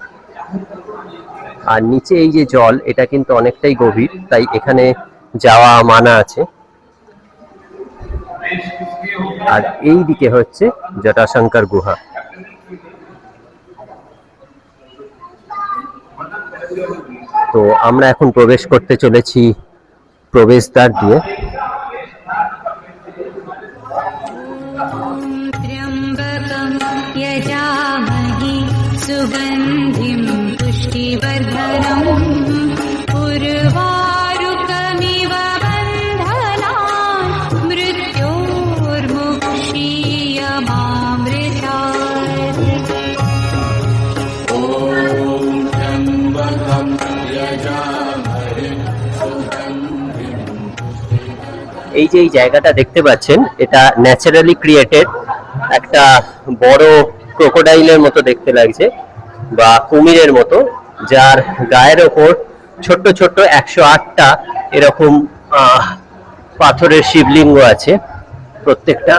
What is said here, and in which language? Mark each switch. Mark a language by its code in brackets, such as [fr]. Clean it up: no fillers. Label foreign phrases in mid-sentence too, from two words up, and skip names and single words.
[bn] আর নিচে এই যে জল, এটা কিন্তু অনেকটাই গভীর, তাই এখানে যাওয়া মানা আছে। আর এই দিকে হচ্ছে জটাশঙ্কর গুহা। তো আমরা এখন প্রবেশ করতে চলেছি প্রবেশদ্বার দিয়ে। [sa] सुगन्धिं पुष्टिवर्धनम् उर्वारुकमिव बन्धनान् मृत्योर्मुक्षीयमामृतात्। ॐ त्र्यम्बकं यजामहे सुगन्धिं। [bn] এই যে এই জায়গাটা দেখতে পাচ্ছেন, এটা [en] naturally created [bn] একটা বড় ক্রোকোডাইলের মতো দেখতে লাগছে, বা কুমিরের মতো, যার গায়ের ওপর ছোট্ট ছোট্ট 108টা এরকম পাথরের শিবলিঙ্গ আছে প্রত্যেকটা।